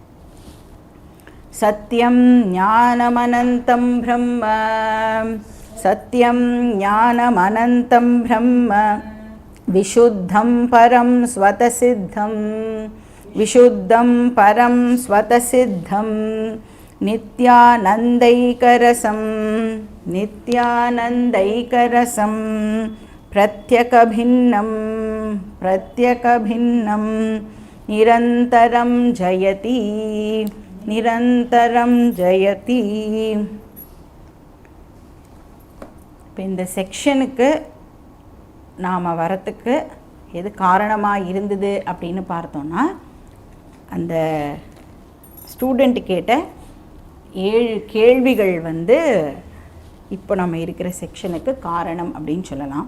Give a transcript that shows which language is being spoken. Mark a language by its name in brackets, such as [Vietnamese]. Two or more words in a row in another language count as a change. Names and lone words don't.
[Sanskrit] सत्यं ज्ञानमनन्तं ब्रह्म सत्यं ज्ञानमनन्तं ब्रह्म विशुद्धं परं स्वतसिद्धं विशुद्धं परं स्वतसिद्धं नित्यानन्दैकरसं नित्यानन्दैकरसं प्रत्यकभिन्नं प्रत्यकभिन्नं निरन्तरं जयति निरन्तरं जयति। [Tamil] இப்போ இந்த செக்ஷனுக்கு நாம் வரத்துக்கு எது காரணமாக இருந்தது அப்படின்னு பார்த்தோன்னா, அந்த ஸ்டூடெண்ட் கேட்ட 7 கேள்விகள் வந்து இப்போ நம்ம இருக்கிற செக்ஷனுக்கு காரணம் அப்படின்னு சொல்லலாம்.